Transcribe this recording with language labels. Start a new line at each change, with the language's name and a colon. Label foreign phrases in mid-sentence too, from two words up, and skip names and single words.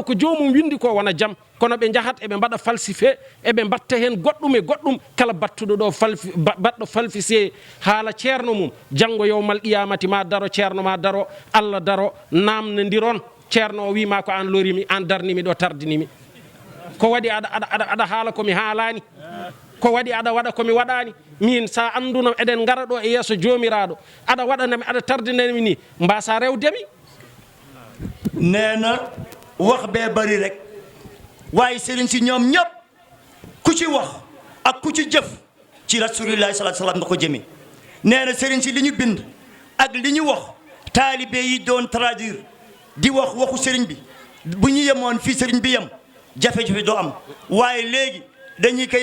Fula: ko jomum windi ko wona jaam kono ɓe jahat eɓe mbaɗa falsifié eɓe mbatta hen goɗɗum e goɗɗum kala battuɗo ɗo baɗɗo falsifié haala ceerno mum janggo
Arabic: يوم القيامة
Fula: ma daro ceerno ma daro allah daro namnodiron ceerno o wima ko an lorimi an darnimi ɗo tardinimi ko waɗi aɗa haala komi haalani ko waɗi aɗa waɗa komi waɗani min sa andunam eɗen gara ɗo e yeeso jomiraɗo aɗa waɗanami aɗa tardinami ni mbasa rewdemi
Wolof: nee na wax bee bari rek waaye sëriñ si ñoom ñëpp ku ci wax ak ku ci jëf ci
Arabic: رسول الله صلى الله عليه وسلم
Wolof: nga ko jëmee nee na sëriñ si li ñu bind ak li ñu wax taalibe yi doon traduire di wax waxu sëriñ bi bu ñu yemoon fii sëriñ bi yem jafe-jafe doo am waaye léegi dañuy koy